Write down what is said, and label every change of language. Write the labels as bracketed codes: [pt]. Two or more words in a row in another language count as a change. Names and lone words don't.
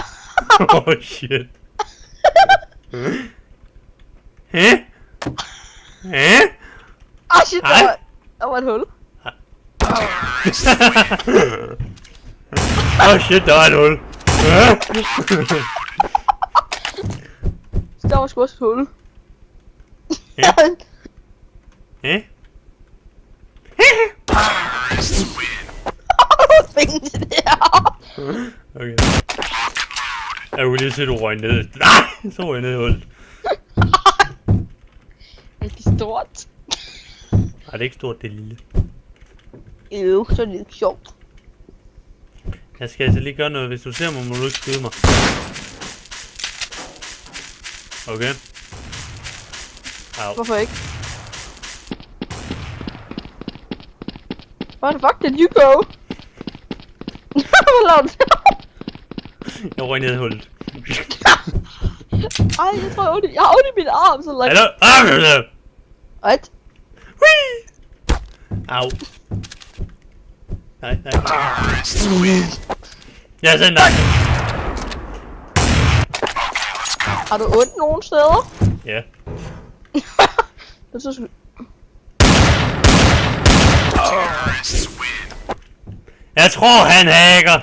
[en] Oh shit. Hæ? Hæ? Ah shit, [da] der var et hul. [en] Oh shit, [da] der var et hul. Der var sgu også et hul. Hæ? Hæ? Fing det der. Okay. Jeg kunne lige se, du røg ned. Nej! Så røg jeg ned i hullet. Er det stort? Nej, det er ikke stort, det er lille. Jo, så er det ikke sjovt. Jeg skal altså lige gøre noget. Hvis du ser mig, må du ikke skyde mig. Okay. Au. Hvorfor ikke? [en] Where the fuck did you go? [da] Hvad lavede du? Jeg røg ned i hullet. Ej, jeg tror jeg har ondt i min arm, så like... Hallo? [en] What? Whee! Au. [da] Nej. Jeg er sendt dig. Har du ondt nogen steder? Ja. Det synes jeg... Jeg tror, han hacker.